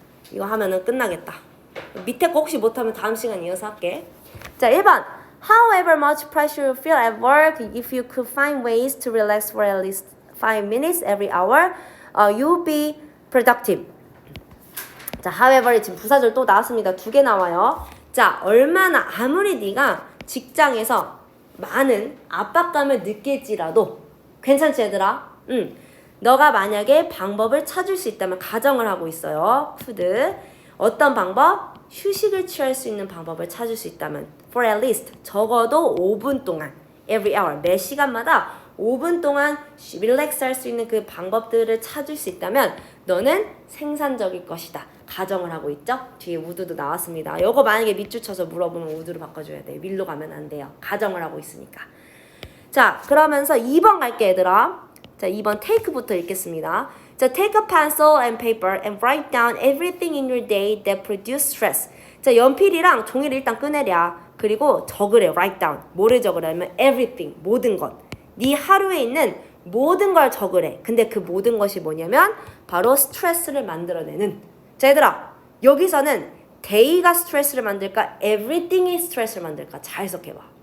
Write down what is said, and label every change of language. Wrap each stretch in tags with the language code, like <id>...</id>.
<ko>이거 하면은 끝나겠다. 밑에 거 혹시 못하면 다음 시간 이어서 할게. 자, 1번.</ko> <en>However much pressure you feel at work, if you could find ways to relax for at least 5 minutes every hour, you'll be productive.</en> <ko>자, however 지금 부사절 또 나왔습니다. 2개 나와요. 자, 얼마나 아무리 네가 직장에서 많은 압박감을 느낄지라도 괜찮지 얘들아? 너가 만약에 방법을 찾을 수 있다면 가정을 하고 있어요. could. 어떤 방법? 휴식을 취할 수 있는 방법을 찾을 수 있다면</ko> <en>for at least</en> <ko>적어도 5분 동안</ko> <en>every hour</en> <ko>매 시간마다 5분 동안 릴렉스 할 수 있는 그 방법들을 찾을 수 있다면 너는 생산적일 것이다. 가정을 하고 있죠? 뒤에 would도 나왔습니다. 이거 만약에 밑줄 쳐서 물어보면 would로 바꿔줘야 돼. will로 가면 안 돼요. 가정을 하고 있으니까. 자, 그러면서 2번 갈게 얘들아. 자, 2번 take부터 읽겠습니다.</ko> <en>자, take a pencil and paper and write down everything in your day that produce stress.</en> <ko>자, 연필이랑 종이를 일단 꺼내랴. 그리고 적으래.</ko> <en>write down.</en> <ko>뭐를 적으라면 everything. 모든 것. 네 하루에 있는 모든 걸 적으래. 근데 그 모든 것이 뭐냐면 바로 스트레스를 만들어내는. 자, 얘들아. 여기서는 day가 스트레스를 만들까? everything이 스트레스를 만들까? 잘 해석해봐.</ko>